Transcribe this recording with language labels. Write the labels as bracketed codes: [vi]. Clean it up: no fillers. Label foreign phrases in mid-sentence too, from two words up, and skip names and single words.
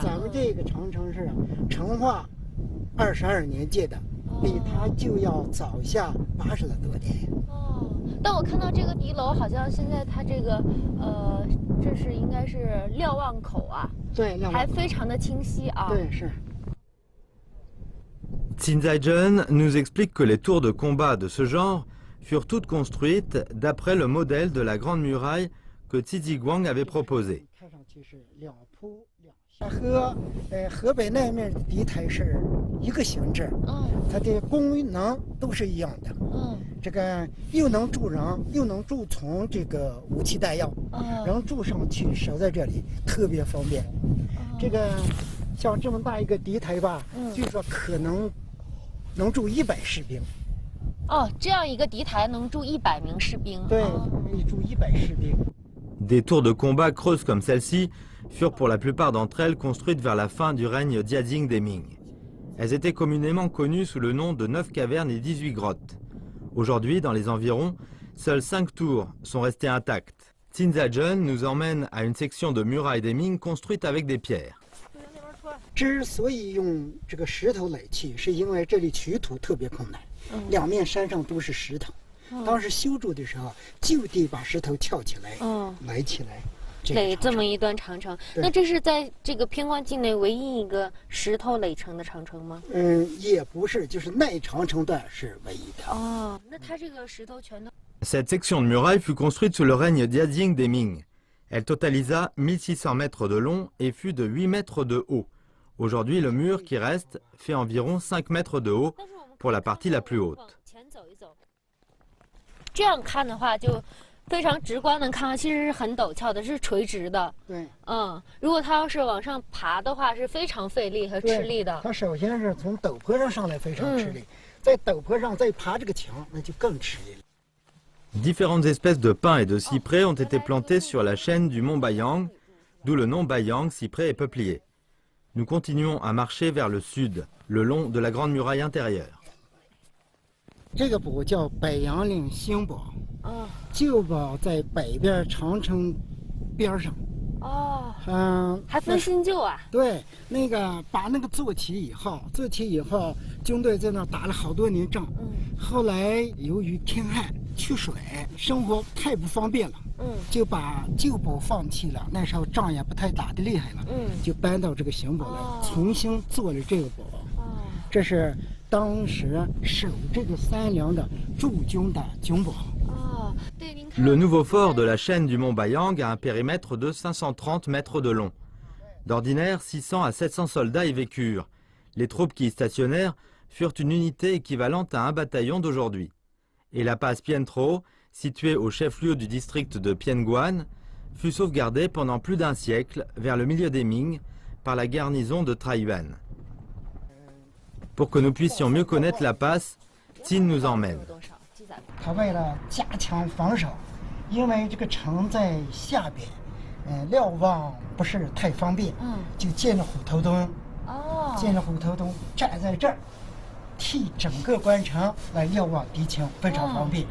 [zh] 咱们这个长城是成化22年建的，比它就要早下80多年。哦，但我看到这个敌楼，好像现在它这个这是应该是瞭望口啊，对，还非常的清晰啊。对，是。 [fr] Qin Zaizhen nous explique que les tours de combat de ce genre furent toutes construites d'après le modèle de la Grande Muraille que Tiziguang avait proposé. [zh] 河北那面的敌台是一个形制，它的功能都是一样的。这个又能驻人，又能驻从这个武器弹药，然后驻上去守在这里特别方便。这个像这么大一个敌台吧，据说可能能驻100士兵。哦，这样一个敌台能住100名士兵。对，可以住100士兵。 [fr] Des tours de combat creuses comme celle-ci furent pour la plupart d'entre elles construites vers la fin du règne Diading des Ming. Elles étaient communément connues sous le nom de 9 cavernes et 18 grottes. Aujourd'hui, dans les environs, seules 5 tours sont restées intactes. Qin Zaizhen nous emmène à une section de muraille des Ming construite avec des pierres. [zh] 之所以用这个石头垒砌，是因为这里取土特别困难。 2面山上都是石头，当时修筑的时候就得把石头撬起来，垒起来，垒这么一段长城。那这是在这个偏关境内唯一一个石头垒成的长城吗？也不是，就是耐长城段是唯一的。哦，那它这个石头全都。 [fr] Cette section de muraille fut construite sous le règne Diading des Ming. Elle totalisa 1600 mètres de long et fut de 8 mètres de haut. Aujourd'hui, le mur qui reste fait environ 5 mètres de haut. Pour la partie la plus haute. [zh] 这样看的话，就非常直观的看，其实是很陡峭的，是垂直的。对，如果它要是往上爬的话，是非常费力和吃力的。它首先是从陡坡上上来非常吃力，在陡坡上再爬这个墙，那就更吃力了。 [fr] Différentes espèces de pins et de cyprès ont été plantées sur la chaîne du mont Bayang, d'où le nom Bayang, cyprès et peuplier. Nous continuons à marcher vers le sud, le long de la Grande Muraille intérieure. [zh] 这个堡叫北洋岭新堡，旧堡在北边长城边上。还分新旧啊？对，那个把那个做起以后，军队在那打了好多年仗。后来由于天旱缺水，生活太不方便了。就把旧堡放弃了。那时候仗也不太打得厉害了。就搬到这个新堡来，重新做了这个堡。这是。当时守这个山梁的驻军的军堡。 [fr] Le nouveau fort de la chaîne du mont Bayang a un périmètre de 530 mètres de long. D'ordinaire, 600 à 700 soldats y vécurent. Les troupes qui y stationnèrent furent une unité équivalente à un bataillon d'aujourd'hui. Et la passe Pientro, située au chef-lieu du district de Pienguan, fut sauvegardée pendant plus d'un siècle, vers le milieu des Ming, par la garnison de Taiyuan. Pour que nous puissions mieux connaître la passe, Qin nous emmène. [zh] 他为了加强防守，因为这个城在下边，瞭望不是太方便，就建了虎头墩。建了虎头墩，站在这儿， 替整个关城来瞭望敌情，非常方便。